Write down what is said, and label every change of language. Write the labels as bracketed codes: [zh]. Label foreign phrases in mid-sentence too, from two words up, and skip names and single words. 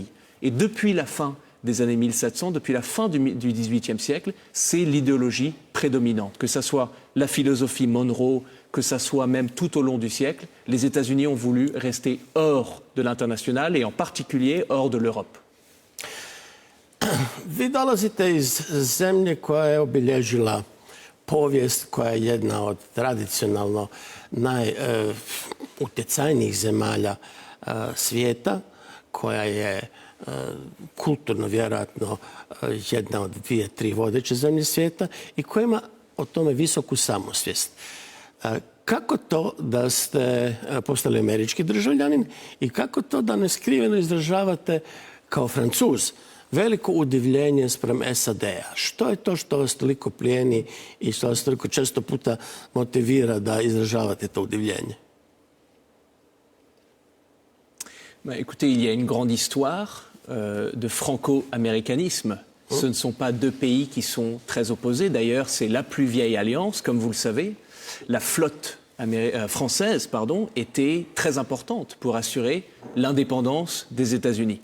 [fr] Et depuis la fin des années 1700, depuis la fin du XVIIIe siècle, c'est l'idéologie prédominante. Que ce soit la philosophie Monroe, que ça soit même tout au long du siècle, les États-Unis ont voulu rester hors de l'international et en particulier hors de l'Europe. [hr] Vi dolazite iz zemlje koja je obilježila povijest koja je jedna od tradicionalno najutjecajnijih zemalja svijeta, koja je kulturno vjerojatno jedna od 2-3 vodeće zemlje svijeta i koja ima o tome visoku samosvijest. Kako to da ste postali američki državljanin i kako to da neskriveno izražavate kao Francuz veliko udivljenje sprem SAD-a? Što je to što vas toliko plijeni i što vas toliko često puta motivira da izražavate to udivljenje? [fr] Écoutez, il y a une grande histoire de franco-américanisme. Ce ne sont pas deux pays qui sont très opposés. D'ailleurs, c'est la plus vieille alliance, comme vous le savez. La flotte française était très importante pour assurer l'indépendance des États-Unis.